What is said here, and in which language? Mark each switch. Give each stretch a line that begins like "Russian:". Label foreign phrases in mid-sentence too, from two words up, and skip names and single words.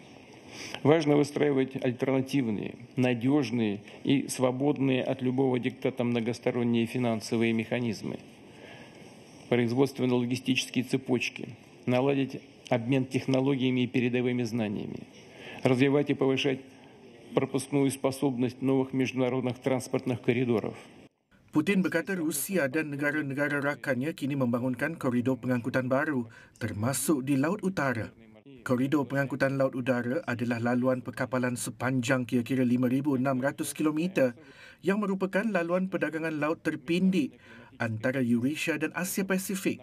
Russian: Важно выстраивать альтернативные, надежные и свободные от любого диктата многосторонние финансовые механизмы, производственно-логистические цепочки, наладить обмен технологиями и передовыми знаниями, развивать и повышать пропускную способность новых международных транспортных коридоров.
Malay: Putin berkata Rusia dan negara-negara rakannya kini membangunkan koridor pengangkutan baru, termasuk di Laut Utara. Koridor pengangkutan laut udara adalah laluan perkapalan sepanjang kira-kira 5,600 km yang merupakan laluan perdagangan laut terpindik antara Eurasia dan Asia Pasifik.